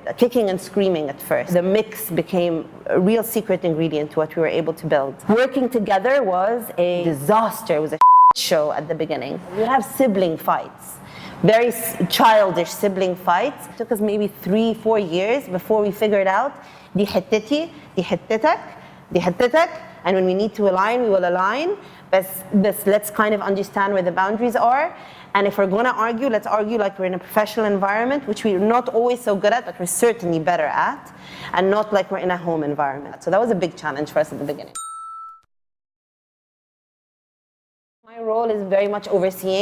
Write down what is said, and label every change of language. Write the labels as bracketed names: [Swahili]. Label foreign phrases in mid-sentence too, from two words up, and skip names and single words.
[English] Kicking and screaming at first. The mix became a real secret ingredient to what we were able to build. Working together was a disaster. It was a show at the beginning. We have sibling fights, very childish sibling fights. It took us maybe 3-4 years before we figured out دي حتتي, دي حتتك, دي حتتك, and when we need to align, we will align. But let's kind of understand where the boundaries are. And if we're going to argue, let's argue like we're in a professional environment, which we're not always so good at, but we're certainly better at, and not like we're in a home environment. So that was a big challenge for us at the beginning. My role is very much overseeing.